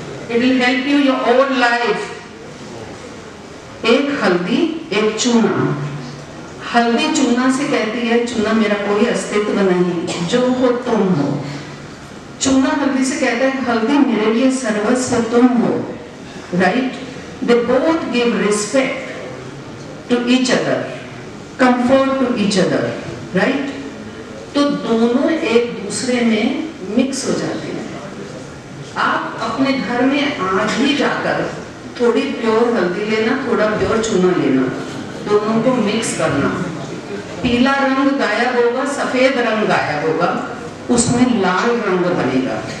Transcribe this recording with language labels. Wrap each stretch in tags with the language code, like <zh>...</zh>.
<en>It will help you your whole life.</en> <hi>एक हल्दी, एक चूना. हल्दी चूना से कहती है चूना मेरा कोई अस्तित्व नहीं, जो हो तुम हो. चूना हल्दी से कहता है हल्दी मेरे लिए सर्वस्व तुम हो.</hi> <en>Right? They both give respect to each other, comfort to each other. Right?</en> <hi>तो दोनों एक दूसरे में मिक्स हो जाते हैं. आप अपने घर में आज ही जाकर थोड़ी प्योर हल्दी लेना, थोड़ा प्योर चूना लेना, दोनों को मिक्स करना. पीला रंग गायब होगा, सफेद रंग गायब होगा, उसमें लाल रंग बनेगा.</hi>